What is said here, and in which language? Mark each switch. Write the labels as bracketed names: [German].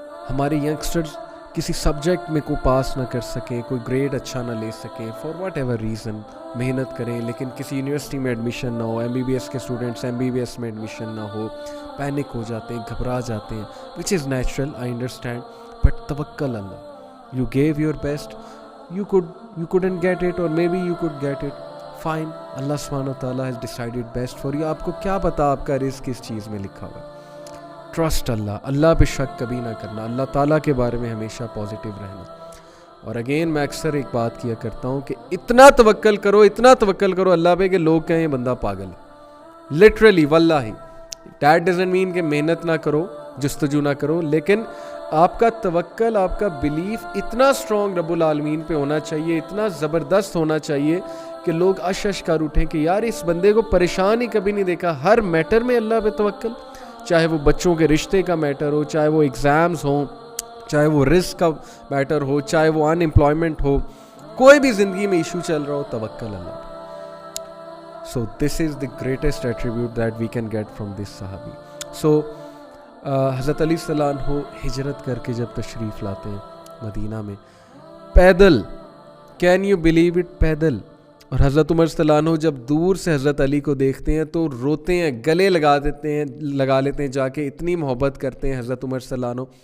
[Urdu] ہمارے ینگسٹرز کسی سبجیکٹ میں کوئی پاس نہ کر سکیں، کوئی گریڈ اچھا نہ لے سکیں، [English] for whatever reason, [Urdu] محنت کریں لیکن کسی یونیورسٹی میں ایڈمیشن نہ ہو، ایم بی بی ایس کے students M B B S میں ایڈمیشن نہ ہو، پینک ہو جاتے ہیں، گھبرا جاتے ہیں، [English] Which is natural, I understand. But توکل اللہ، you give your best, you couldn't get it, or maybe you could get it, fine, اللہ سبحانہ وتعالیٰ has decided best for you. [Urdu] آپ کو کیا پتا آپ کا رزق کس چیز میں لکھا ہوا. ٹرسٹ اللہ پہ شک کبھی نہ کرنا، اللہ تعالیٰ کے بارے میں ہمیشہ پازیٹیو رہنا. اور اگین میں اکثر ایک بات کیا کرتا ہوں کہ اتنا توکل کرو اللہ پہ کہ لوگ کہیں بندہ پاگل ہے. لٹرلی واللہ، [English] that doesn't mean [Urdu] کہ محنت نہ کرو، جستجو نہ کرو، لیکن آپ کا توکل، آپ کا بلیف اتنا اسٹرانگ رب العالمین پہ ہونا چاہیے، اتنا زبردست ہونا چاہیے کہ لوگ اشش کر اٹھیں کہ یار اس بندے کو پریشان ہی کبھی نہیں دیکھا. ہر میٹر میں اللہ پہ توکل، چاہے وہ بچوں کے رشتے کا میٹر ہو، چاہے وہ ایگزامز ہوں، چاہے وہ رزق کا میٹر ہو، چاہے وہ ان امپلائمنٹ ہو، کوئی بھی زندگی میں ایشو چل رہا ہو، توکل اللہ پہ. [English] So this is the greatest attribute that we can get from this صحابی. [Urdu] سو حضرت علی صلی اللہ عنہ ہجرت کر کے جب تشریف لاتے ہیں مدینہ میں، پیدل، [English] can you believe it, [Urdu] پیدل. اور حضرت عمر صلی اللہ عنہ جب دور سے حضرت علی کو دیکھتے ہیں تو روتے ہیں، گلے لگا لیتے ہیں جا کے، اتنی محبت کرتے ہیں حضرت عمر صلی اللہ عنہ.